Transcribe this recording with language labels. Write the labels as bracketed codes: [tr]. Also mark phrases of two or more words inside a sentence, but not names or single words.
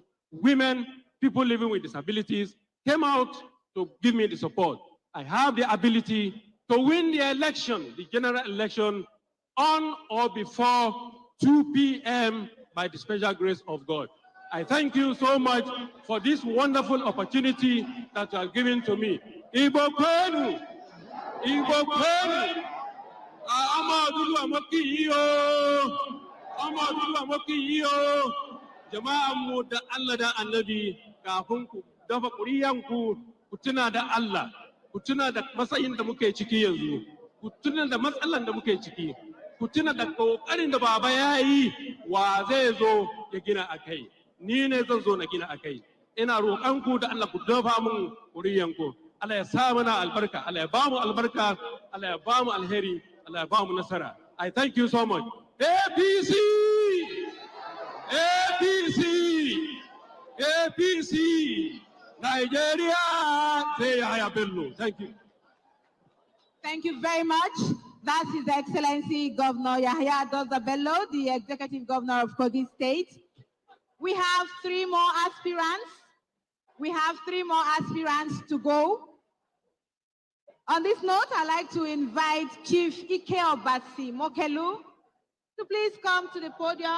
[en] Women, people living with disabilities came out to give me the support. I have the ability to win the election, the general election, on or before 2 p.m. by the special grace of God. I thank you so much for this wonderful opportunity that you have given to me. [ig] Igbo kwenu, Igbo kwenu, [ha] Amadu Amoki yo, Amadu Amoki yo, jama'a mu da Allah da Annabi kafin ku dafa ƙuriyanku ku tuna da Allah, ku tuna da matsayin da muke ciki yanzu, ku tuna da matsalan da muke ciki, ku tuna da ƙoƙarin da baba ya yi wa zai zo ya gina a kai. Ni ne zan zo na gina a kai. Ina roƙonku da Allah ku dafa mun ƙuriyanku. Allah ya sa mana albarka, Allah ya ba mu albarka, Allah ya ba mu alheri, Allah ya ba mu nasara. [en] I thank you so much. APC! APC! APC! Nigeria! Say Yahya Bello. Thank you. Thank you very much. That is His Excellency Governor Yahya Bello, the Executive Governor of Kogi State. We have 3 more aspirants. We have 3 more aspirants to go. On this note, I'd like to invite Chief Ike Obasi Mokelu to please come to the podium.